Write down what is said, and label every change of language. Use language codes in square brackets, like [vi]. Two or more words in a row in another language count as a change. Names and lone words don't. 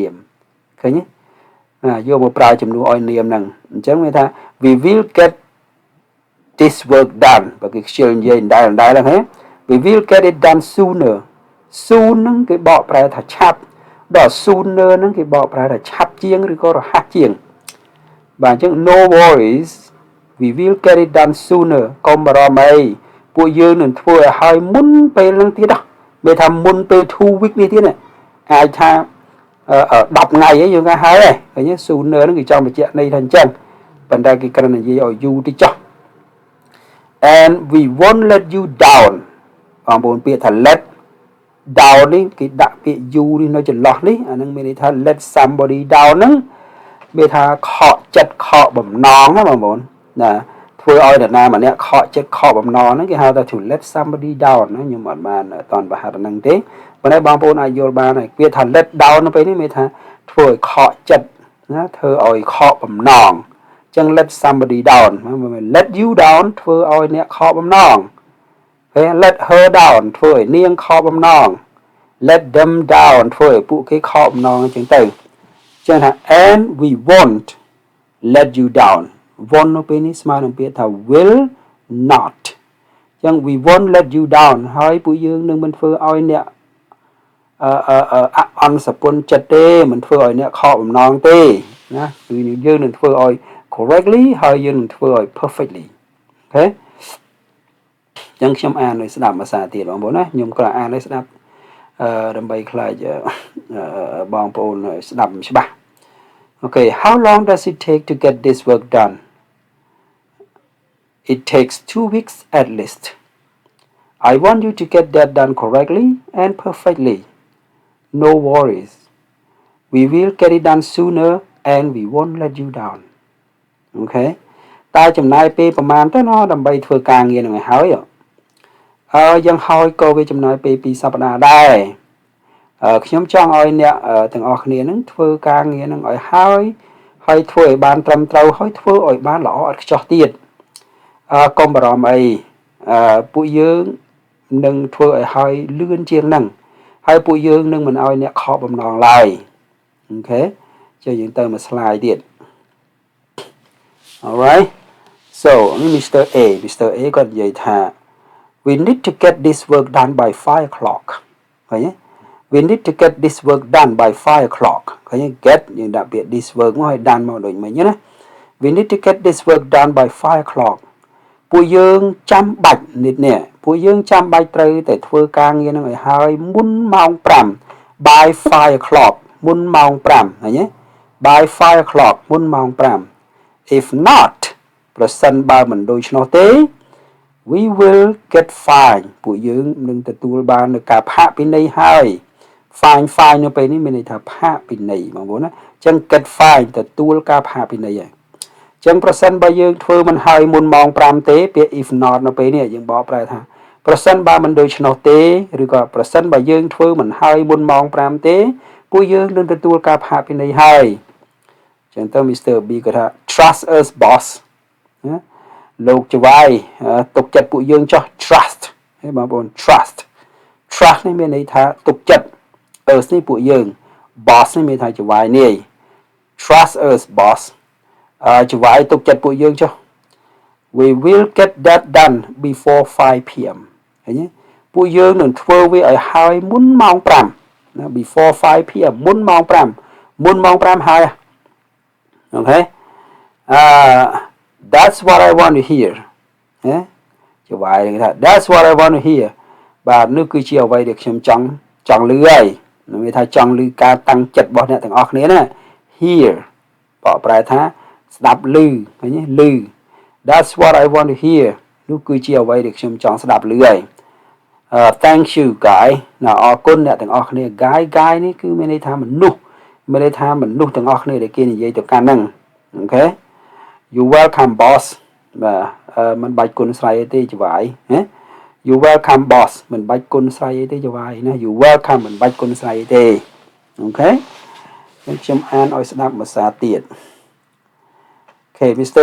[km] មឃើញទេយកមកប្រើជំនួសឲ្យនាមហ្នឹងអញ្ចឹងមានថា [en] we will get this work done [km] បើគេខ្ជិលនិយាយដែរហ្នឹងហ៎ we [en] will get it done sooner soon [km] ហ្នឹងគេបកប្រែថាឆាប់ដល់ sooner ហ្នឹងគេបកប្រែថាឆាប់ជាងឬក៏រហ័សជាងបាទអញ្ចឹង [en] no worries we will get it done sooner [km] កុំបារម្ភអីពួកយើងនឹងធ្វើឲ្យហើយមុនពេលហ្នឹងទៀតមានថាមុនពេល 2 week នេះទៀតអាចថា10ថ្ងៃអីយើងក៏ហើយឃើញ sooner ហ្នឹងគេចង់បញ្ជាក់ន័យថាអញ្ចឹងប៉ុន្តែគេគ្រាន់តែនិយាយឲ្យយូរតិចចុះ [en] and we won't let you down [km] បងប្អូនពាក្យថា [en] let down [km] នេះគេដាក់ពាក្យ you នេះនៅចន្លោះនេះអាហ្នឹងមានន័យថា [en] let somebody down [km] ហ្នឹងមានថាខកចិត្តខកបំណងណា បងប្អូនណាធ្វើឲ្យនរណាម្នាក់ខកចិត្តខកបំណងហ្នឹងគេហៅថា [en] to let somebody down [km] ណាខ្ញុំអត់បានតន់ប្រហែលហ្នឹងទេ ប៉ុន្តែបងប្អូនអាចយល់បានហើយពាក្យថា [en] let down [km] នៅពេលនេះមានថាធ្វើឲ្យខកចិត្តណាធ្វើឲ្យខក បំណងអញ្ចឹង [en] let somebody down let you down [km] ធ្វើឲ្យអ្នកខកបំណងហើយ [en] let her down [km] ធ្វើឲ្យនាងខកបំណង [en] let them down [km] ធ្វើឲ្យពួកគេខកបំណងអញ្ចឹងទៅចឹងថា [en] and we won't let you down [km] won't នៅពេលនេះស្មើនឹងពាក្យថា [en] will not [km] ចឹង [en] we won't let you down [km] ហើយពួកយើងនឹងមិនធ្វើឲ្យអ្នក អន់សពុនចិត្តទេមិនធ្វើឲ្យអ្នកខកបំណងទេណាគឺយើងនឹងធ្វើឲ្យ correctly ហើយយើងនឹងធ្វើឲ្យ perfectly អូខេចឹងខ្ញុំអានឲ្យស្ដាប់ភាសាទៀតបងប្អូនណាខ្ញុំក៏អានឲ្យស្ដាប់ដើម្បីខ្លាចបងប្អូនស្ដាប់ច្បាស់ [en] Okay how long does it take to get this work done It takes 2 weeks at least I want you to get that done correctly and perfectly No worries We will get it done sooner and we won't let you down Okay [km] តើចំណាយពេលប្រហែលទៅណដើម្បីធ្វើការងារនឹងឲ្យហើយយ៉ាងហើយក៏វាចំណាយពេល 2សប្តាហ៍ដែរខ្ញុំចង់ឲ្យអ្នកទាំងអស់គ្នានឹងធ្វើការងារនឹងឲ្យហើយធ្វើឲ្យបានត្រឹមត្រូវហើយធ្វើឲ្យបានល្អឥតខ្ចោះទៀតកុំបារម្ភអីពួកយើងនឹងធ្វើឲ្យហើយលឿនជាងហ្នឹងហើយពួកយើងនឹងមិនឲ្យអ្នកខកបំណងឡើយអូខេចុះយើងទៅមួយ slide ទៀត [en] Alright so Mr. A [km] គាត់និយាយថា [en] We need to get this work done by 5 o'clock [km] ឃើញទេ [en] We need to get this work done by 5 o'clock [km] ឃើញទេ [en] get [km] យើងដាក់ពាក្យ [en] this work [km] មកឲ្យ [en] done [km] មកដូចមិញណា [en] We need to get this work done by 5 o'clock [km] ពួកយើងចាំបាច់នេះពួកយើងចាំបាច់ត្រូវតែធ្វើការងារនឹងឲ្យហើយមុនម៉ោង5 [en] by 5 o'clock [km] មុនម៉ោង5ឃើញ ទេ [en] by 5 o'clock [km] មុនម៉ោង5 [en] If not [km] ប្រសិនបើមិនដូច្នោះទេ [en] We will get fine [km] ពួកយើងនឹងទទួលបាន នូវការផាកពិន័យហើយ fine នៅពេលនេះមានន័យថាផាកពិន័យបងប្អូនណាអញ្ចឹង [en] get fine [km] ទទួលការផាកពិន័យហើយអញ្ចឹងប្រសិនបើយើងធ្វើមិនហើយមុនម៉ោង5ទេពាក្យ [en] if not [km] នៅពេលនេះយើងបកប្រែថាប្រសិនបើមិនដូច្នោះទេឬក៏ប្រសិនបើយើងធ្វើមិនហើយមុនម៉ោង5ទេពួកយើងនឹងទទួលការផាកពិន័យហើយអញ្ចឹងទៅ Mr. B គាត់ថា [en] trust us boss [km] ណាលោកចវាយទុកចិត្តពួកយើងចោះ trust ហើយបងប្អូន trust នេះមានន័យថាទុកចិត្ត us នេះពួកយើង boss នេះមានថាចវាយនេះ [en] trust us boss [km] ចវាយទុកចិត្តពួកយើងចុះ [en] We will get that done before 5 p.m. [km] ឃើញទេពួកយើងនឹងធ្វើវាឲ្យហើយមុនម៉ោង5ណា [en] before 5 p.m. [km] មុនម៉ោង5ហើយអូខេ [en] that's what I want to hear [km] ណាជាវាយថា [en] that's what I want to hear [km] បាទនោះគឺជាអ្វីដែលខ្ញុំចង់ឮហើយនឹងមានថាចង់ឮការតាំង ចិត្តរបស់អ្នកទាំងអស់គ្នាណា hear បកប្រែថាស្ដាប់ឮឃើញទេឮ [en] that's what I want to hear [km] នោះគឺជាអ្វី ដែលខ្ញុំចង់ស្ដាប់ឮហើយ [en] thank you guy [km] ណាអរគុណអ្នកទាំងអស់គ្នា guy នេះគឺមានន័យថាមនុស្សមានន័យថាមនុស្សទាំងអស់គ្នាដែលគេនិយាយទៅកាន់ហ្នឹងអូខេ [en] you welcome boss [km] បាទមិនបាច់គុណស្រ័យអីទេចវាយណា [en] you welcome boss [km] មិនបាច់គុណស្រ័យអីទេចវាយណា [en] you welcome [km] មិនបាច់គុណស្រ័យអីទេអូខេខ្ញុំអានឲ្យស្ដាប់ភាសាទៀត [en] Okay, Mr.